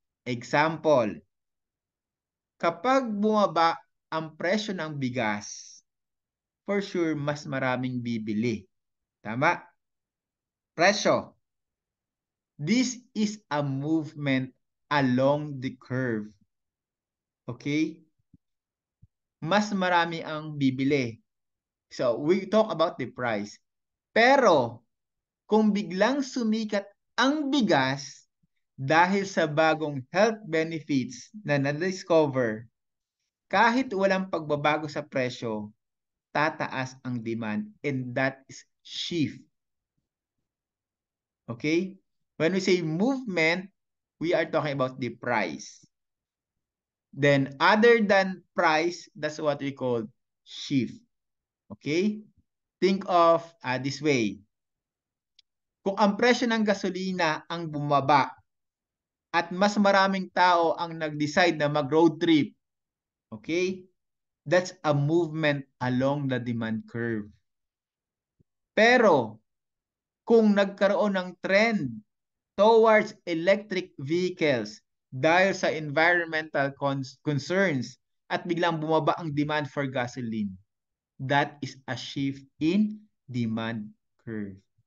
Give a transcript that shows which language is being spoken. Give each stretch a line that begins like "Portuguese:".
Filipino: Example, kapag bumaba ang presyo ng bigas,
English: for sure,
Filipino: mas maraming bibili. Tama? Presyo.
English: This is a movement along the curve. Okay?
Filipino: Mas marami ang bibili.
English: So, we talk about the price.
Filipino: Pero, kung biglang sumikat ang bigas dahil sa bagong health benefits na na-discover, kahit walang pagbabago sa presyo, tataas ang demand,
English: and that is shift. Okay? When we say movement, we are talking about the price. Then, other than price, that's what we call shift. Okay? Think of this way.
Filipino: Kung ang presyo ng gasolina ang bumaba at mas maraming tao ang nag-decide na mag-road trip, okay?
English: That's a movement along the demand curve.
Filipino: Pero, kung nagkaroon ng
English: trend towards electric vehicles
Filipino: dahil sa
English: environmental concerns
Filipino: at biglang bumaba ang
English: demand for gasoline, that is a shift in demand curve.